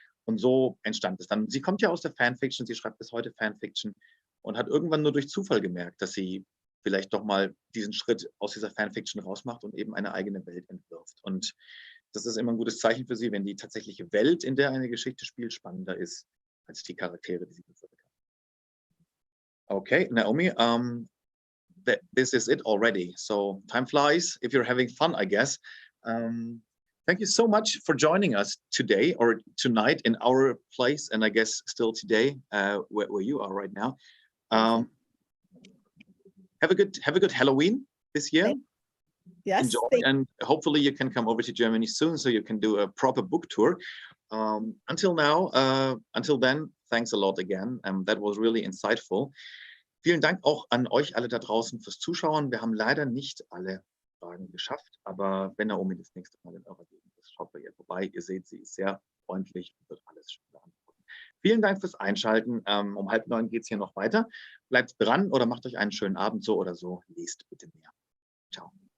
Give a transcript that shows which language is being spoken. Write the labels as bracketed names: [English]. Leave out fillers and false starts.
[German] Und so entstand es dann. Sie kommt ja aus der Fanfiction, sie schreibt bis heute Fanfiction und hat irgendwann nur durch Zufall gemerkt, dass sie vielleicht doch mal diesen Schritt aus dieser Fanfiction rausmacht und eben eine eigene Welt entwirft. Und das ist immer ein gutes Zeichen für sie, wenn die tatsächliche Welt, in der eine Geschichte spielt, spannender ist als die Charaktere, die sie bewirkt haben. [English] Okay, Naomi, this is it already. So time flies if you're having fun, I guess. Thank you so much for joining us today or tonight in our place, and I guess still today where you are right now. Have a good Halloween this year. Yes. Enjoy, and hopefully you can come over to Germany soon so you can do a proper book tour. Until then, thanks a lot again. That was really insightful. [German] Vielen Dank auch an euch alle da draußen fürs Zuschauen. Wir haben leider nicht alle Fragen geschafft, aber wenn Naomi das nächste Mal in eurer Gegend ist, schaut bei ihr vorbei. Ihr seht, sie ist sehr freundlich und wird alles schon beantworten. Vielen Dank fürs Einschalten. Um 8:30 geht es hier noch weiter. Bleibt dran oder macht euch einen schönen Abend, so oder so. Lest bitte mehr. Ciao.